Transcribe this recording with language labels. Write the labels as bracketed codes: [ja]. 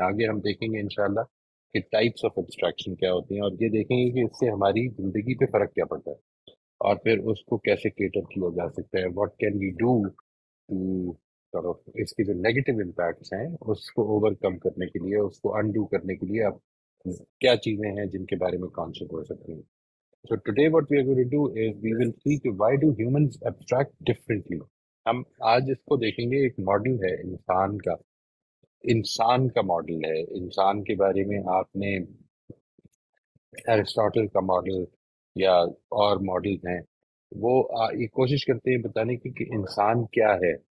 [hi] आगे हम देखेंगे इंशाल्लाह कि टाइप्स ऑफ एब्स्ट्रैक्शन क्या होती हैं, और ये देखेंगे कि इससे हमारी ज़िंदगी पे फ़र्क क्या पड़ता है, और फिर उसको कैसे केटर किया जा सकता है। [en] what can we do to sort of [hi] इसके जो नेगेटिव इम्पैक्ट्स हैं उसको ओवरकम करने के लिए, उसको अनडू करने के लिए आप क्या चीज़ें हैं जिनके बारे में कॉन्शियस हो सकती हैं। [en] So today what we are going to do is we will see कि why do humans abstract differently। [hi] हम आज इसको देखेंगे, एक मॉडल है इंसान का मॉडल है। इंसान के बारे में आपने एरिस्टोटल का मॉडल या और मॉडल्स हैं, वो ये कोशिश करते हैं बताने की कि इंसान क्या है।